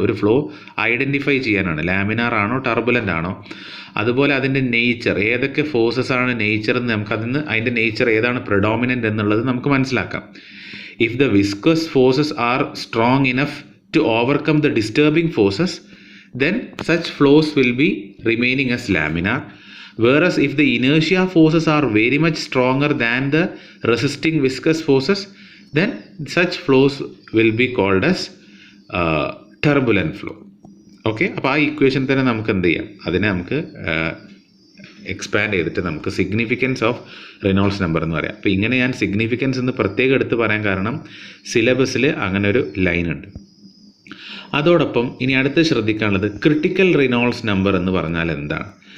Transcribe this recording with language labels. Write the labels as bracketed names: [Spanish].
[Malayalam] ഒരു flow identify ചെയ്യാനാണ്, laminar ആണോ ടർബുലൻ്റ് ആണോ, അതുപോലെ അതിൻ്റെ നേച്ചർ, ഏതൊക്കെ ഫോഴ്സസ് ആണ് നേച്ചർ എന്ന് അതിൻ്റെ നേച്ചർ ഏതാണ് പ്രിഡോമിനൻ്റ് എന്നുള്ളത് നമുക്ക് മനസ്സിലാക്കാം. [English] If the viscous forces are strong enough to overcome the disturbing forces, then such flows will be remaining as laminar. Whereas if the inertia forces are very much stronger than the resisting viscous forces, then such flows will be called as turbulent flow. [Malayalam] Okay, അപ്പോൾ ആ equation തന്നെ നമുക്ക് എന്ത് ചെയ്യാം, അതിനെ നമുക്ക് expand ചെയ്തിട്ട് നമുക്ക് സിഗ്നിഫിക്കൻസ് ഓഫ് റിനോൾഡ്സ് നമ്പർ എന്ന് പറയാം. അപ്പോൾ ഇങ്ങനെ ഞാൻ സിഗ്നിഫിക്കൻസ് എന്ന് പ്രത്യേകം എടുത്ത് പറയാൻ കാരണം സിലബസിൽ അങ്ങനെ ഒരു ലൈൻ ഉണ്ട്. അതോടൊപ്പം ഇനി അടുത്ത് ശ്രദ്ധിക്കാനുള്ളത് ക്രിട്ടിക്കൽ റിനോൾഡ്സ് നമ്പർ എന്ന് പറഞ്ഞാൽ എന്താണ്?